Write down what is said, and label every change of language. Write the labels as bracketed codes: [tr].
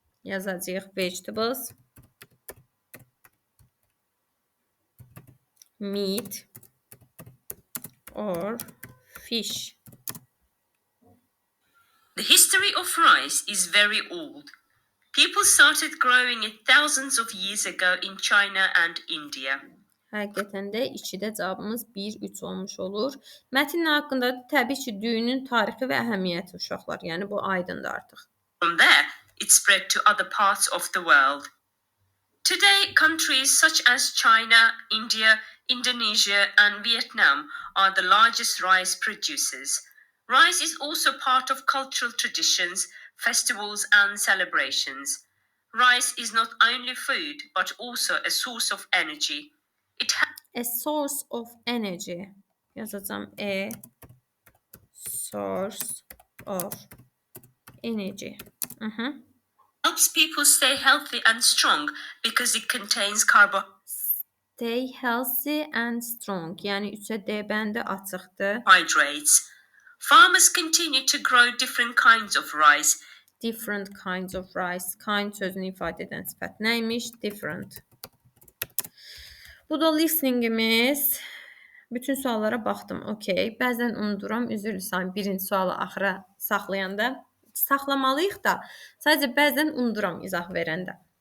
[az] Yazacağıq [en] vegetables, meat or fish. The history of rice is very old. People started growing it thousands of years ago in China and India. [az] Həqiqətən də 2-də cavabımız 1-3 olmuş olur. Mətn haqqında təbii ki, düyünün tarixi və əhəmiyyəti uşaqlar. Yəni bu aydındır artıq. [en] From there, it spread to other parts of the world. Today, countries such as China, India, Indonesia, and Vietnam are the largest rice producers. Rice is also part of cultural traditions, festivals, and celebrations. Rice is not only food, but also a source of energy. It A source of energy. [az] Yazacağım [en] a source of energy. helps people stay healthy and strong because it contains Stay healthy and strong. [az] Yəni 3-ə D bəndi açıqdır. [en] carbohydrates. Farmers continue to grow different kinds of rice. Different kinds of rice. [az] Kind sözünü ifadə edən sifət nəymiş? Different. Bu da listeningimiz. Bütün suallara baxdım. Okay. Bəzən unuduram. Üzr istəyirəm birinci sualı axıra saxlayanda. saxlamalıyıq da. Sadəcə bəzən unuduram izah verəndə.